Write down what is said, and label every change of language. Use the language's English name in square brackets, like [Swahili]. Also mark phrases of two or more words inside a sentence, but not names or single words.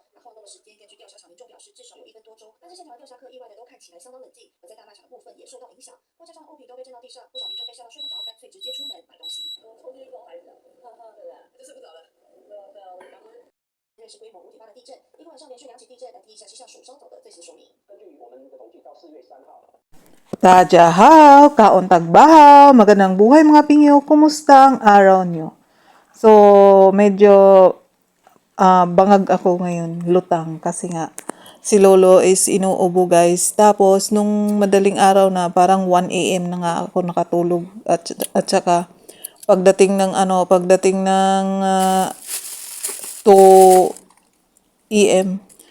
[Chinese] 那晃动的时间，根据调查场民众表示，至少有1分多钟。但是现场的调查客意外的都看起来相当冷静，而在大卖场的部分也受到影响，货架上的物品都被震到地上，不少民众被吓到睡不着，干脆直接出门买东西。我冲进去跟我孩子讲，对不对？就睡不着了。认识规模5.8的地震，一个晚上连续2起地震，来听一下气象署稍早的最新说明。根据我们的统计，到4月3号。 [Filipino] Tajahaw, kaon tagbahaw, magandang buhay mga pingyo, kumusta ang araw nyo? So, medyo bangag ako ngayon, lutang, kasi nga si Lolo is inuubo guys. Tapos, nung madaling araw na, parang 1 a.m. na nga ako nakatulog at saka pagdating ng 2 p.m.